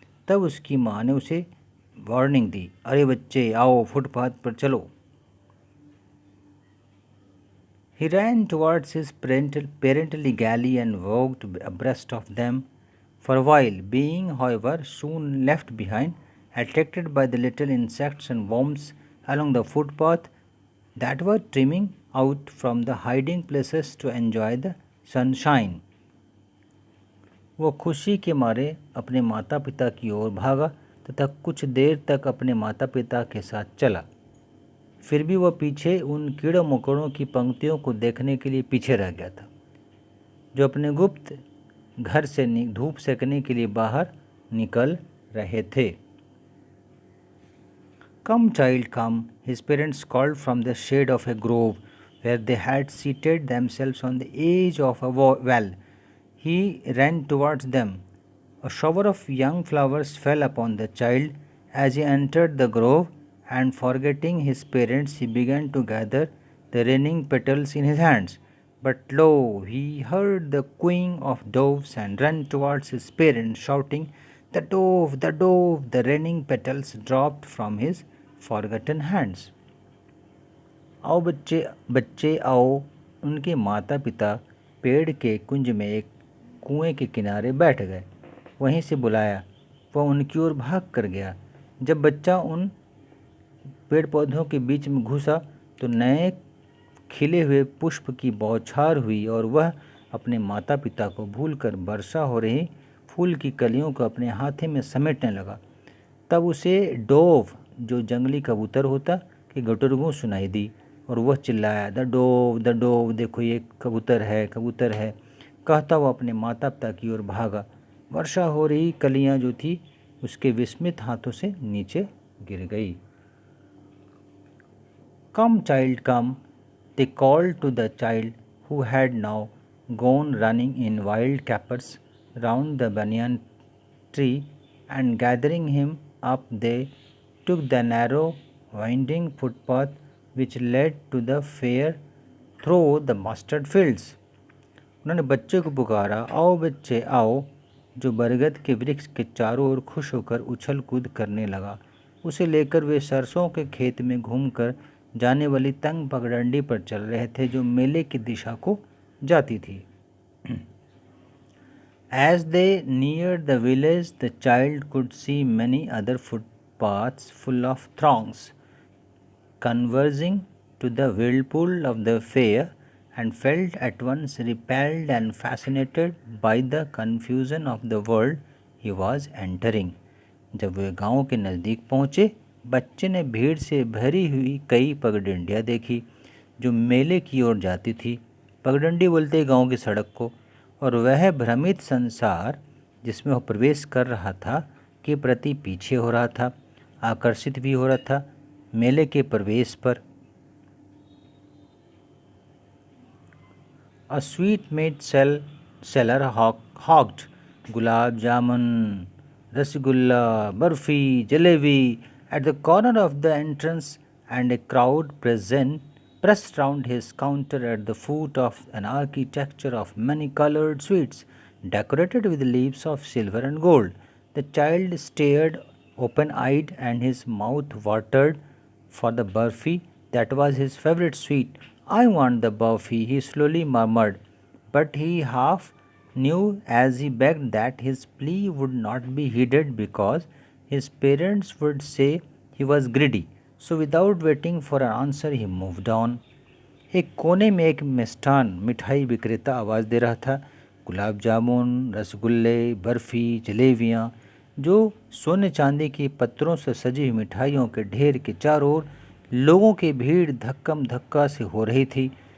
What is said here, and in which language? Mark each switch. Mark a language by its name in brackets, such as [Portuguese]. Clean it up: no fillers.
[Hindi] तब उसकी माँ ने उसे वार्निंग दी, "अरे बच्चे, आओ फुटपाथ पर चलो।" [English] He ran towards his parentally galley and walked abreast of them for a while, being, however, soon left behind, attracted by the little insects and worms along the footpath that were streaming out from the hiding places to enjoy the sunshine. [Hindi] वो खुशी के मारे अपने माता पिता की ओर भागा तथा कुछ देर तक अपने माता पिता के साथ चला। फिर भी वह पीछे उन कीड़ों मकोड़ों की पंक्तियों को देखने के लिए पीछे रह गया था, जो अपने गुप्त घर से धूप सेकने के लिए बाहर निकल रहे थे। [English] "Come, child, come," his parents called from the shade of a grove where they had seated themselves on the edge of a well. He ran towards them. A shower of young flowers fell upon the child as he entered the grove, and forgetting his parents, he began to gather the raining petals in his hands. But lo, he heard the cooing of doves and ran towards his parents, shouting, "The dove, the dove!" The raining petals dropped from his forgotten hands. [Hindi] आओ बच्चे, बच्चे आओ। उनके माता पिता पेड़ के कुंज में एक कुएं के किनारे बैठ गए। वहीं से बुलाया, वह उनकी ओर भाग कर गया। जब बच्चा उन पेड़ पौधों के बीच में घुसा तो नए खिले हुए पुष्प की बौछार हुई और वह अपने माता पिता को भूलकर वर्षा हो रही फूल की कलियों को अपने हाथे में समेटने लगा। तब उसे डोव, जो जंगली कबूतर होता, कि गुटरगू सुनाई दी और वह चिल्लाया, [English] "The dove, the dove! [Hindi] देखो ये कबूतर है, कबूतर है!" कहता वह अपने माता पिता की ओर भागा। वर्षा हो रही कलियां जो थी उसके विस्मित हाथों से नीचे गिर गई। [English] "Come, child, come," they called to the child, who had now gone running in wild capers round the banyan tree, and gathering him up they took the narrow winding footpath which led to the fair through the mustard fields. [Hindi] उन्होंने बच्चे को पुकारा, "आओ बच्चे आओ," जो बरगद के वृक्ष के चारों ओर खुश होकर उछल कूद करने लगा। उसे लेकर वे सरसों के खेत में घूमकर जाने वाली तंग पगडंडी पर चल रहे थे, जो मेले की दिशा को जाती थी। [English] As they neared the village, the child could see many other footpaths full of throngs converging to the whirlpool of the fair, and felt at once repelled and fascinated by the confusion of the world he was entering. [Hindi] जब वे गांव के नज़दीक पहुँचे, बच्चे ने भीड़ से भरी हुई कई पगडंडियाँ देखी जो मेले की ओर जाती थी। पगडंडी बोलते गांव की सड़क को, और वह भ्रमित संसार जिसमें वह प्रवेश कर रहा था के प्रति पीछे हो रहा था, आकर्षित भी हो रहा था मेले के प्रवेश पर। [English] A sweet-meat seller hawked gulab jamun, rasgulla, barfi, jalebi at the corner of the entrance, and a crowd pressed round his counter at the foot of an architecture of many-colored sweets decorated with leaves of silver and gold. The child stared open-eyed, and his mouth watered for the barfi that was his favorite sweet. "I want the barfi," he slowly murmured, but he half knew as he begged that his plea would not be heeded because his parents would say he was greedy. So without waiting for an answer, he moved on. [Hindi] एक कोने में एक मिष्ठान मिठाई विक्रेता आवाज़ दे रहा था, गुलाब जामुन, रसगुल्ले, बर्फ़ी, जलेबियाँ, जो सोने चांदी के पत्थरों से सजी हुई मिठाइयों के ढेर के चारों ओर लोगों की भीड़ धक्कम धक्का से हो रही थी।